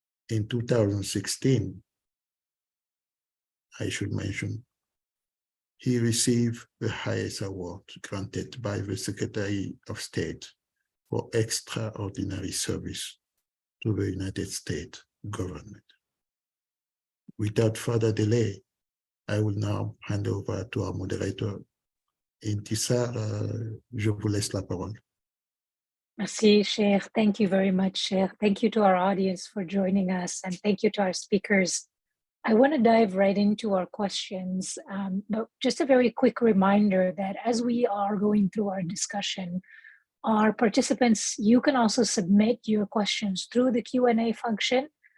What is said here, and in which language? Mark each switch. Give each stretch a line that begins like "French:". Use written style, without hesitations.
English: In 2016, I should mention, he received the highest award granted by the Secretary of State for extraordinary service to the United States government. Without further delay, I will now hand over to our moderator.
French: Intisar, je vous laisse la parole. Merci, Sheikh.
English: Thank you very much, Sheikh. Thank you to our audience for joining us, and thank you to our speakers. I want to dive right into our questions, but just a very quick reminder that as we are going through our discussion, our participants, you can also submit your questions through the Q&A function.